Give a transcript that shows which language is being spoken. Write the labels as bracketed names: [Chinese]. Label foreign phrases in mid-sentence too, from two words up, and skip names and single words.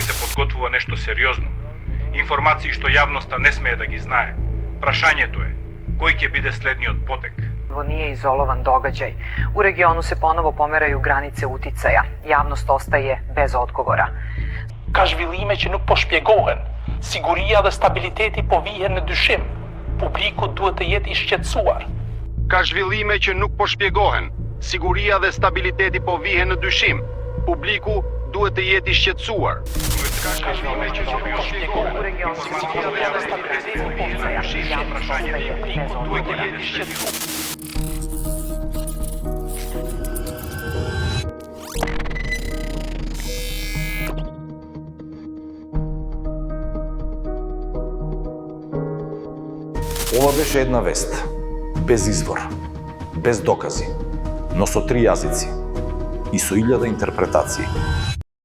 [Macedonian] подготвува нешто сериозно. Информации што јавноста не смее да ги знае. Прашањето е, кој ќе биде следниот потек? [Serbian] Ovo nije izolovan događaj. U regionu se ponovo pomeraju granice uticaja. Javnost ostaje bez odgovora. [Albanian] Kashvillime që nuk po shpjegohen, siguria dhe stabiliteti po vihen në dyshim. Publiku duhet të jetë i shqetësuar. Ka zhvillime që nuk po shpjegohen. Siguria dhe stabiliteti po vihen në dyshim. Publiku duhet të jetë i shqetësuar. Ka zhvillime që nuk po shpjegohen. Siguria dhe stabiliteti po vihen në dyshim. Publiku duhet të jetë i shqetësuar. [Macedonian] Ова беше една вест, без извор, без докази, но со 3 јазици и со 1000 интерпретации.